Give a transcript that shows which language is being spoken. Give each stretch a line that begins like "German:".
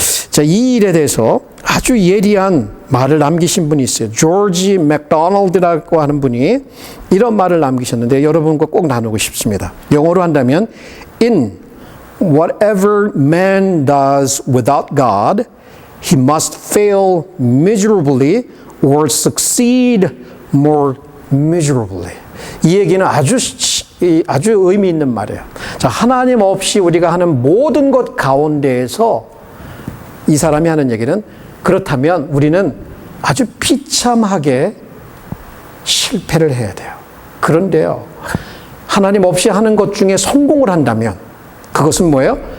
Korean: 자, 이 일에 대해서 아주 예리한 말을 남기신 분이 있어요. 조지 맥도널드라고 하는 분이 이런 말을 남기셨는데 여러분과 꼭 나누고 싶습니다. 영어로 한다면
English: In whatever man does without God, he must fail miserably or succeed more miserably.
Korean: 이 얘기는 아주 의미 있는 말이에요. 자, 하나님 없이 우리가 하는 모든 것 가운데에서 이 사람이 하는 얘기는 그렇다면 우리는 아주 비참하게 실패를 해야 돼요. 그런데요, 하나님 없이 하는 것 중에 성공을 한다면 그것은 뭐예요?